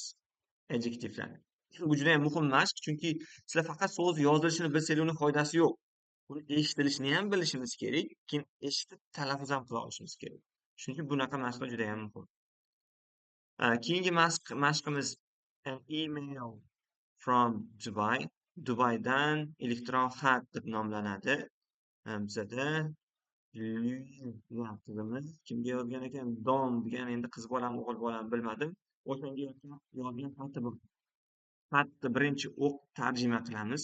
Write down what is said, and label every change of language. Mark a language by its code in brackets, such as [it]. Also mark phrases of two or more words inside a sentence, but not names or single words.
[uz] Adjektivlarni. Bu juda ham muhim mashq, chunki sizlar faqat so'z yozilishini bilsanglar uni foydasi yo'q. Uni eshitilishini ham bilishimiz kerak, keyin eshitib talaffuz ham qila olishimiz kerak. Shuning uchun bunaqa mashqlar juda ham muhim. Keyingi mashqimiz [en] an email from Dubai. [uz] Dubaydan elektron xat deb nomlanadi. Bizada degan qizimiz kimga yozgan ekan? Don degan, endi qiz bolam, o'g'il bolam bilmadim. O'shanga yozgan xati bu. Xatni birinchi o'q tarjima qilamiz.